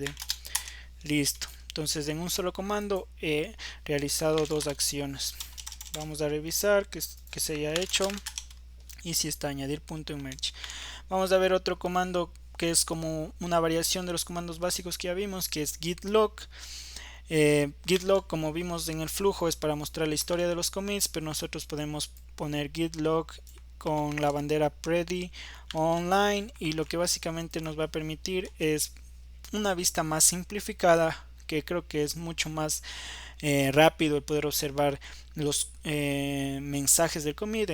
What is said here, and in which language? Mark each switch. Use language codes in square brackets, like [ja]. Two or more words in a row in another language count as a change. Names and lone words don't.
[es] Listo. Entonces en un solo comando he realizado dos acciones. Vamos a revisar que se haya hecho y si está añadir punto en merge. Vamos a ver otro comando que es como una variación de los comandos básicos que ya vimos, que es git log. Git log, como vimos en el flujo, es para mostrar la historia de los commits, pero nosotros podemos poner git log con la bandera [en] ready online, [es] y lo que básicamente nos va a permitir es una vista más simplificada, que creo que es mucho más rápido el poder observar los mensajes del commit.